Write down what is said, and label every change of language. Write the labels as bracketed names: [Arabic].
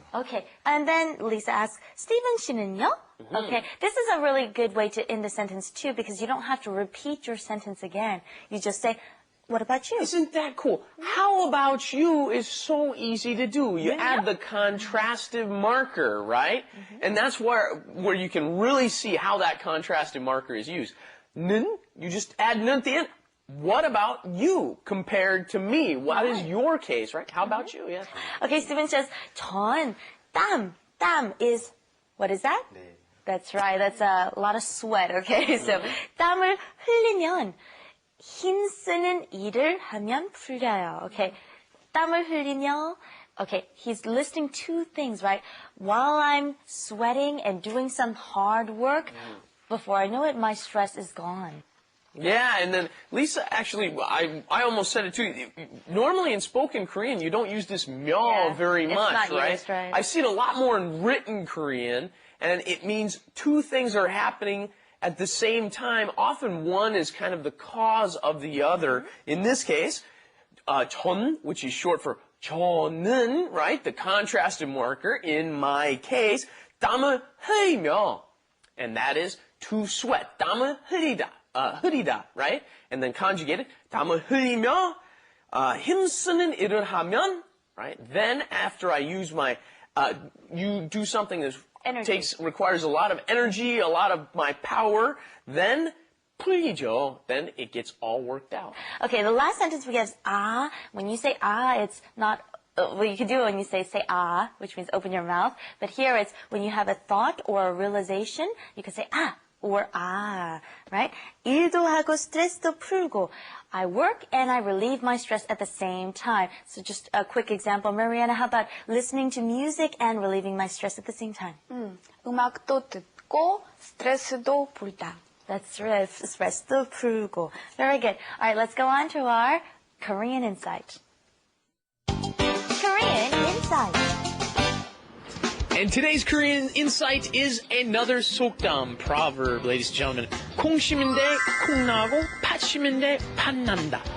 [English] Okay, and then Lisa asks, Stephen [Korean] 씨는요? [English] Okay, this is a really good way to end the sentence too, because you don't have to repeat your sentence again. You just say, What about you? Isn't that cool? How about you is so easy to do. You add the contrastive marker, right? And that's where you can really see how that contrastive marker is used. 는, you just add 는 at the end. What about you compared to me? What is your case, right? How about you? Yeah. Okay, Stephen says, [Korean] 전, 땀. [English] 땀 is, what is that? [Korean] 네. [English] That's right. That's a lot of sweat, okay? [Korean] So, 땀을 흘리면 힘쓰는 일을 하면 풀려요. [English] Okay. [Korean] 땀을 흘리며, [English] okay, he's listing two things, right? While I'm sweating and doing some hard work, before I know it, my stress is gone. Yeah, and then Lisa, actually, I almost said it too. Normally in spoken Korean, you don't use this myo very it's much, not right? used, right? I see it a lot more in written Korean, and it means two things are happening at the same time. Often one is kind of the cause of the other. In this case, 전, which is short for 저는, right? The contrastive marker. In my case, [Korean] 땀을 흘리며, [English] and that is to sweat. [Korean] 땀을 흘리다. 흐리다, right? [English] And then conjugated, [Korean] 땀을 흘리며, 힘쓰는 일을 하면, [English] right? Then after I use my, you do something that requires a lot of energy, a lot of my power, then [Korean] 풀리죠. [English] Then it gets all worked out. Okay, the last sentence we have is ah. When you say ah, it's not, well, you can do it when you say ah, which means open your mouth. But here it's when you have a thought or a realization, you can say ah. Or ah, right? [Korean] 일도 하고 스트레스도 풀고. [English] I work and I relieve my stress at the same time. So just a quick example. Mariana, how about listening to music and relieving my stress at the same time? [Korean] 음악도 듣고 스트레스도 풀다. [English] That's right. [Korean] 스트레스도 풀고. [English] Very good. All right, let's go on to our Korean Insight. Korean Insight. And today's Korean insight is another 속담 proverb, ladies and gentlemen. [Korean] 콩 심은 데 콩 나고, 팥 심은 데 팥 난다.